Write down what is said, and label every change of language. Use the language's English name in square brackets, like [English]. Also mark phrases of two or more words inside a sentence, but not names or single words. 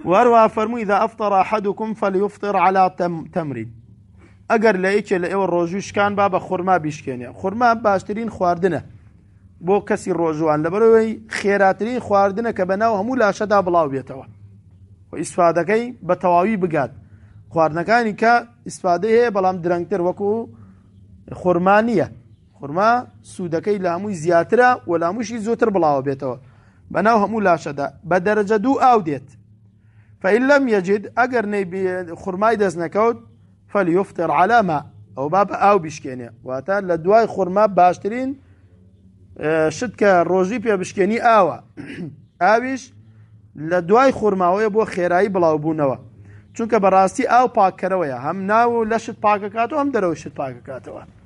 [Central Kurdish] واروا فرمو [Arabic] إذا أفطر أحدكم فليفطر على تمر [Central Kurdish] ئەگەر لە یەکێ لە ئێوە ڕۆژوشکان با بە خورما بیشکێنێ. خورما باشترین خواردنە بۆ کەسی ڕۆژوان لەبەرەوەی خێراترین خواردنە کە بەناو هەموو لاشەدا بڵاو بێتەوە و ئیسفادەکەی بە تەواوی بگات. خواردنەکانی کە ئیسفادەی هەیە بەڵام درەنگتر وەکو خورما نییە. خورما سوودەکەی لە هەمووی زیاترە و لە هەمووشی زۆتر بڵاوە بێتەوە بەناو هەموو لاشەدا بە دەرەجە 2 ئاو دێت. [Arabic] فإن لم يجد [Central Kurdish] ئەگەر خورمای دەست نەکەوت [Arabic] فليفطر على ماء [Central Kurdish] ئەو با بە ئاو بیشکێنێ. واتە لە دوای خورما باشترین شت کە ڕۆژی پێ بشکێنی ئاوە. ئاویش لە دوای خورماوەیە بۆ خێرایی بڵاوبوونەوە، چونکە بەڕاستی ئاو پاککەرەوەیە، هەم ناو لە شت پاکەکاتەوە هەم دەرەوەی شت پاکەکاتەوە.